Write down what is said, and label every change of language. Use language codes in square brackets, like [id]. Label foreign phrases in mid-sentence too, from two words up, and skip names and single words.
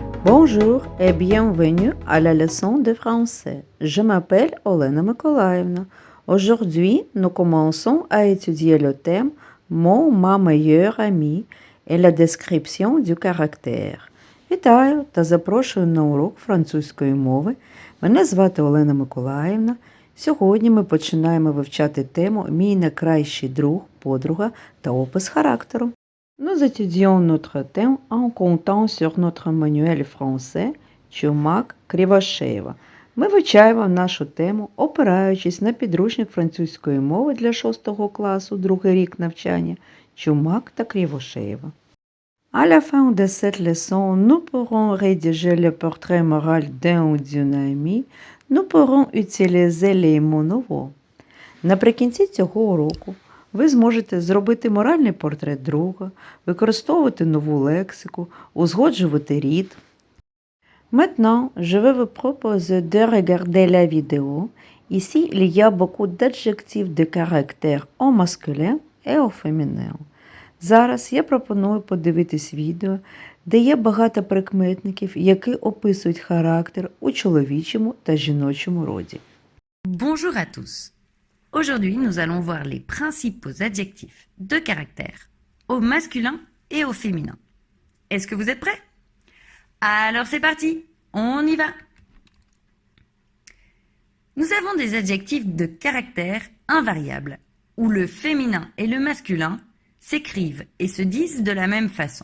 [fr] Bonjour et bienvenue à la leçon de français. Je m'appelle Olena Mykolaievna. Aujourd'hui, nous commençons à étudier le thème «Mon ma meilleure amie» et la description du caractère. [uk] Вітаю та запрошую на урок французької мови. Мене звати Олена Миколаївна. Сьогодні ми починаємо вивчати тему «Мій найкращий друг, подруга» та опис характеру. [fr] Nous étudions notre thème en comptant sur notre manuel français Чумак Кривошеєва. [uk] Ми вивчаємо нашу тему, опираючись на підручник французької мови для 6 класу, другий рік навчання Чумак та Кривошеєва. [fr] À la fin de cette leçon, nous pourrons rédiger le portrait moral d'un ou d'une amie. Nous pourrons utiliser les mots nouveaux. [uk] Наприкінці цього уроку ви зможете зробити моральний портрет друга, використовувати нову лексику, узгоджувати рід. [fr] Maintenant, je vais vous proposer de regarder la vidéo. Ici, il y a beaucoup d'adjectifs de caractère au masculin et au féminin. [uk] Зараз я пропоную подивитись відео, де є багато прикметників, які описують характер у чоловічому та жіночому роді. [fr] Bonjour à tous. Aujourd'hui, nous allons voir les principaux adjectifs de caractère au masculin et au féminin. Est-ce que vous êtes prêts? Alors c'est parti, on y va. Nous avons des adjectifs de caractère invariables, où le féminin et le masculin s'écrivent et se disent de la même façon.